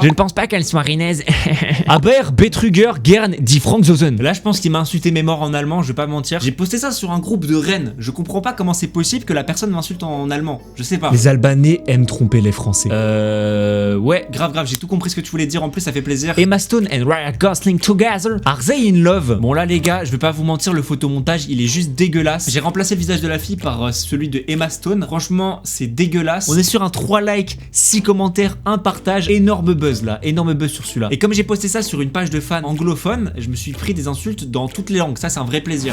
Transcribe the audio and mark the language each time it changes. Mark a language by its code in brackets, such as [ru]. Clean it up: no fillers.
[fr] Je ne pense pas qu'elle soit rennaise. [de] Aber, Betrüger, Gern, [fr] dit Frank Zosen. Là, je pense qu'il m'a insulté mes morts en allemand. Je vais pas mentir. J'ai posté ça sur un groupe de Rennes. Je comprends pas comment c'est possible que la personne m'insulte en allemand. Je sais pas. Les Albanais aiment tromper les Français. Ouais, grave. J'ai tout compris ce que tu voulais dire. En plus, ça fait plaisir. [en] Emma Stone and Ryan Gosling together. Are they in love? [fr] Bon là, les gars, je vais pas vous mentir. Le photomontage, il est juste dégueulasse. J'ai remplacé le visage de la fille par celui de Emma Stone. Franchement, c'est dégueulasse. On est sur un 3 likes, 6 commentaires, 1 partage. Énorme buzz là, énorme buzz sur celui-là. Et comme j'ai posté ça sur une page de fans anglophones, je me suis pris des insultes dans toutes les langues. Ça, c'est un vrai plaisir.